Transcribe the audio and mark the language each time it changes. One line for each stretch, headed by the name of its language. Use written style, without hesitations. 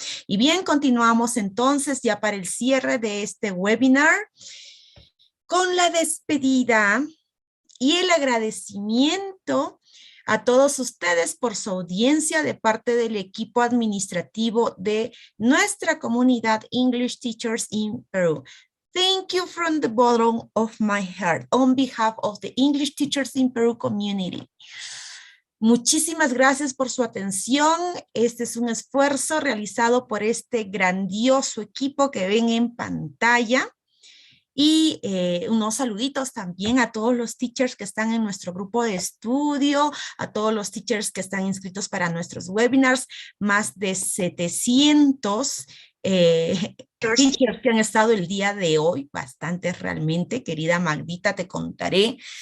Spanish: Y bien, continuamos entonces ya para el cierre de este webinar con la despedida y el agradecimiento a todos ustedes por su audiencia de parte del equipo administrativo de nuestra comunidad English Teachers in Peru.
English: Thank you from the bottom of my heart on behalf of the English Teachers in Peru community.
Spanish: Muchísimas gracias por su atención. Este es un esfuerzo realizado por este grandioso equipo que ven en pantalla. Y unos saluditos también a todos los teachers que están en nuestro grupo de estudio, a todos los teachers que están inscritos para nuestros webinars, más de 700 teachers que han estado el día de hoy, bastantes realmente, querida Magdita, te contaré.